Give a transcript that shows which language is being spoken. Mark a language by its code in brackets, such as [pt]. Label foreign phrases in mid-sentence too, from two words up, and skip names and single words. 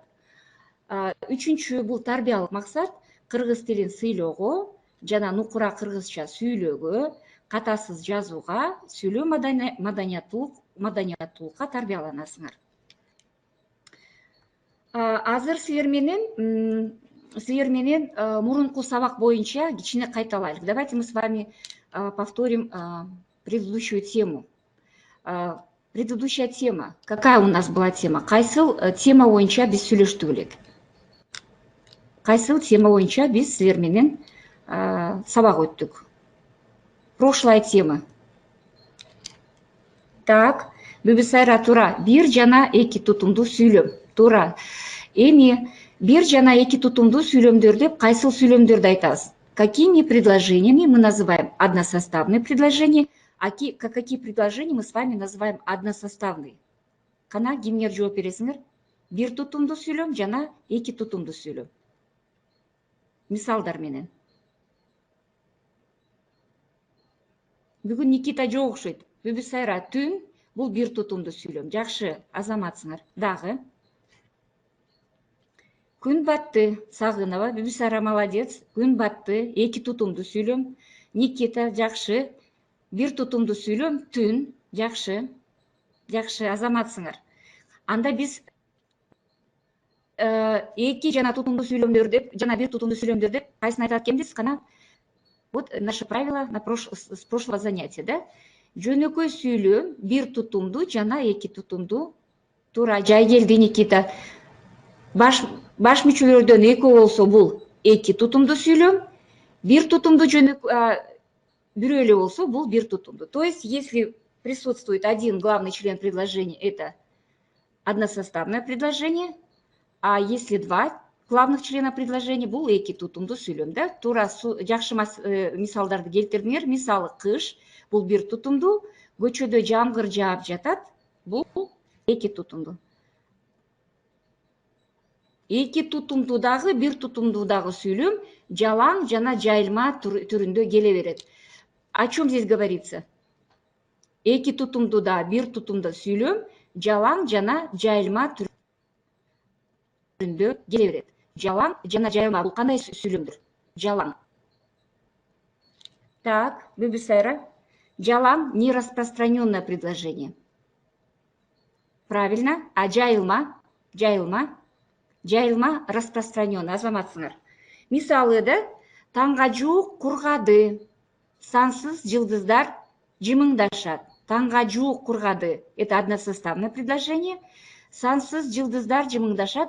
[ky] Үчүнчү бул тарбиялык максат, кыргыз тилин сыйлоого жана нукура кыргызча сүйлөөгө, катасыз жазууга, сүйлөө маданияттуулукка тарбияланасыңар. Азыр силер менен мурунку сабак боюнча кичине кайталайлык. [ru] Давайте мы с вами повторим предыдущую тему. Предыдущая тема. Какая у нас была тема? [ky] Кайсыл тема боюнча биз сүйлөштүк элек? Кайсыл тема боюнча биз силер менен сабак өттүк? [ru] Прошлая тема. Бүбүсайра, туура. [ky] 1 жана 2 тутумдуу сүйлөм. Туура. Эми 1 жана 2 тутумдуу сүйлөмдөр деп кайсыл сүйлөмдөрдү айтабыз? [ru] Какими предложениями мы называем односоставные предложения, а какие предложения мы с вами называем односоставные? [ky] Кана кимдер жооп бересиңер? 1 тутумдуу сүйлөм жана 2 тутумдуу сүйлөм. Мисалдар менен. Бүгүн Никита жок окшойт. Бүбүсайра, түн бул 1 тутумдуу сүйлөм. Жакшы, азаматсыңар. Дагы Күн батты. Сагынова, Бибисара молодец. Күн батты. Эки тутумду сүйлөм. Никита жакшы. Бир тутумду сүйлөм. Түн. Жакшы. Жакшы, азаматсыңар. Анда биз эки жана тутумду сүйлөмдөр деп, жана бир тутумду сүйлөмдөр деп кайсын айтат экенбиз? [ru] Кана вот наше правило с прошлого занятия, да? [ky] Жөнөкөй сүйлөм бир тутумду жана эки тутумду. Туура, жай келди Никита. Баш мүчөлөрдөн экөө болсо бул эки тутумду сүйлөм, бир тутумду бирөө эле болсо бул бир тутумду. [ru] То есть, если присутствует один главный член предложения, это односоставное предложение, а если два главных члена предложения, [ky] бул эки тутумду сүйлөм, да? Туура, жакшы мисалдарды келтирдиңер. Мисалы, кыш, бул бир тутумду, көчөдө жамгыр жаап жатат, бул эки тутумду. Эки тутумдудагы, бир тутумдудагы сүйлөм жалаң жана жайылма түрүндө келе берет. [ru] О чем здесь говорится? [ky] Эки тутумдуда, бир тутумда сүйлөм жалаң жана жайылма түрүндө келе берет. Жалаң жана жайылма бул кандай сүйлөмдөр? Жалаң. Так, Бибисара. [ru] Жалаң нераспространенное предложение. Правильно. А жайылма? [ky] Жайылма распространенный, азаматсыңар. Мисалы, да? Таңга жуук кургады. Сансыз жылдыздар жымыңдашат. Таңга жуук кургады. [ru] Это односоставное предложение. [ky] Сансыз жылдыздар жымыңдашат.